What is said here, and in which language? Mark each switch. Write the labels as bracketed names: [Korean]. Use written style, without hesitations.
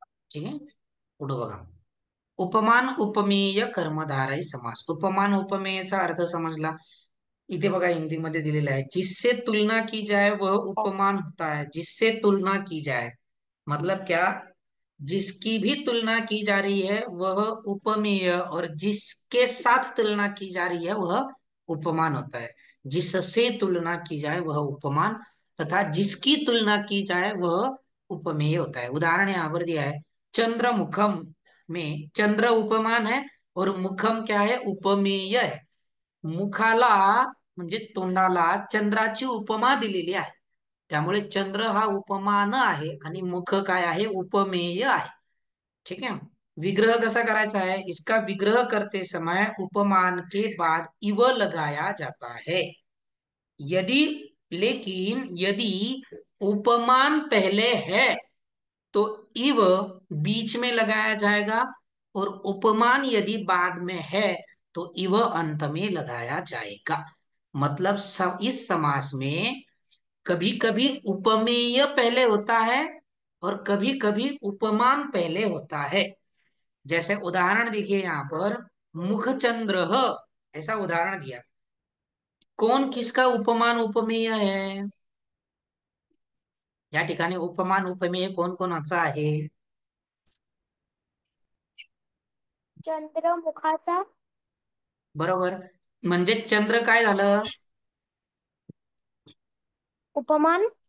[Marathi] ठीक आहे, पुढे बघा. उपमान उपमेय कर्मधारय समास. उपमान उपमेयचा अर्थ समजला. इथे बघा हिंदीमध्ये दिलेला आहे, [Hindi] जिससे तुलना की जाए वह उपमान होता है. जिससे तुलना की जाए मतलब क्या? जिसकी भी तुलना की जा रही है वह उपमेय, और जिसके साथ तुलना की जा रही है वह उपमान होता है. जिससे तुलना की जाए वह उपमान, तथा जिसकी तुलना की जाए वह उपमेय होता है. उदाहरण यहाँ पर दिया है, चंद्र मुखम में चंद्र उपमान है और मुखम क्या है? उपमेय है. [Marathi] मुखाला म्हणजे तोंडाला चंद्राची उपमा दिलेली आहे, त्यामुळे चंद्र हा उपमान आहे आणि मुख काय आहे? उपमेय आहे. [Hindi] ठीक है. [Marathi] विग्रह कैसा करायचा है? [Hindi] इसका विग्रह करते समय उपमान के बाद इव लगाया जाता है. यदि लेकिन यदि उपमान पहले है तो इव बीच में लगाया जाएगा, और उपमान यदि बाद में है तो इव अंत में लगाया जाएगा. मतलब इस समास में कभी कभी उपमेय पहले होता है और कभी कभी उपमान पहले होता है. जैसे उदाहरण देखिए यहाँ पर, मुखचंद्र, ऐसा उदाहरण दिया. कौन किसका उपमान उपमेय है? [Marathi] या ठिकाणी उपमान उपमेय कोण कोणाचा आहे? चंद्रमुखाचा. बरोबर. म्हणजे चंद्र काय झालं? उपमान.